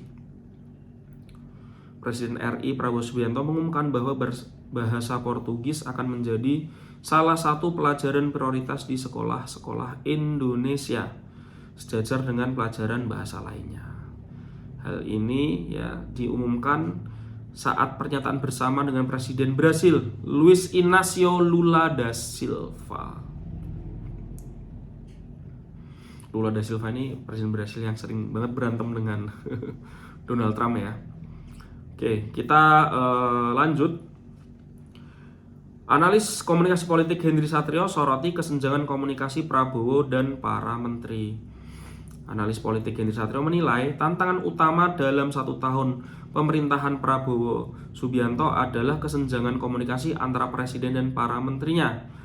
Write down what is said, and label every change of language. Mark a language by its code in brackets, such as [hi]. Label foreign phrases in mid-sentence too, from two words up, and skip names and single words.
[id] Presiden RI Prabowo Subianto mengumumkan bahwa bahasa Portugis akan menjadi salah satu pelajaran prioritas di sekolah-sekolah Indonesia, sejajar dengan pelajaran bahasa lainnya. Hal ini ya diumumkan saat pernyataan bersama dengan Presiden Brasil Luiz Inácio Lula da Silva. Lula da Silva ini presiden Brasil yang sering banget berantem dengan Donald Trump ya. Oke, kita lanjut. Analis komunikasi politik Henry Satrio soroti kesenjangan komunikasi Prabowo dan para menteri. Analis politik Henry Satrio menilai tantangan utama dalam 1 tahun pemerintahan Prabowo Subianto adalah kesenjangan komunikasi antara presiden dan para menterinya.